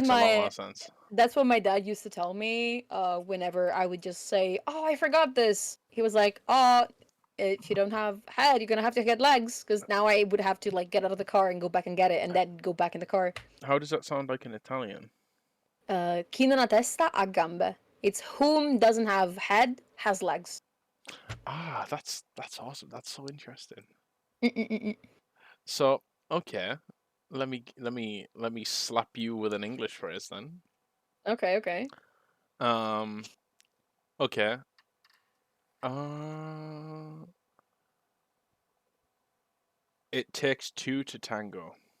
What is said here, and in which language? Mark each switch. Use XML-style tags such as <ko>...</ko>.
<en>makes a lot more sense. that's what my dad used to tell me whenever I would just say, "Oh, I forgot this." He was like, "Oh, if you don't have head, you're gonna have to get legs." Because now I would have to like get out of the car and go back and get it, and then go back in the car. How does that sound like in Italian?</en> <it>Chi non ha testa ha gambe.</it> <en>It's whom doesn't have head has legs. Ah, that's awesome. That's so interesting. Mm-mm-mm-mm. So, okay, let me slap you with an English phrase then. Okay, okay. Um, okay. Uh, it takes two to tango.</en>